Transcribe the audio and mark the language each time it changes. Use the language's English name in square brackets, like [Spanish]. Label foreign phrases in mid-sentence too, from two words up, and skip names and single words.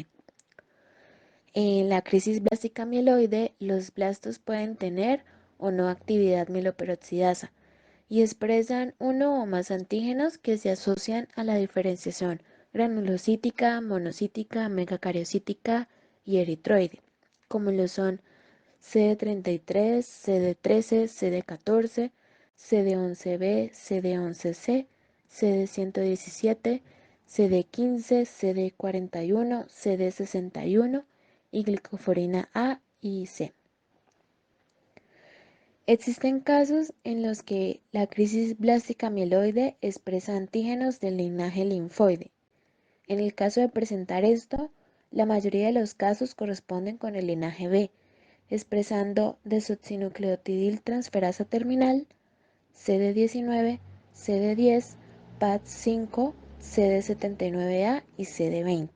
[Spanish] En la crisis blástica mieloide, los blastos pueden tener o no actividad mieloperoxidasa y expresan uno o más antígenos que se asocian a la diferenciación granulocítica, monocítica, megacariocítica y eritroide, como lo son CD33, CD13, CD14, CD11B, CD11C, CD117, CD15, CD41, CD61 y glicoforina A y C. Existen casos en los que la crisis blástica mieloide expresa antígenos del linaje linfoide. En el caso de presentar esto, la mayoría de los casos corresponden con el linaje B, expresando desoxinucleotidiltransferasa terminal, CD19, CD10, PAD5, CD79A y CD20.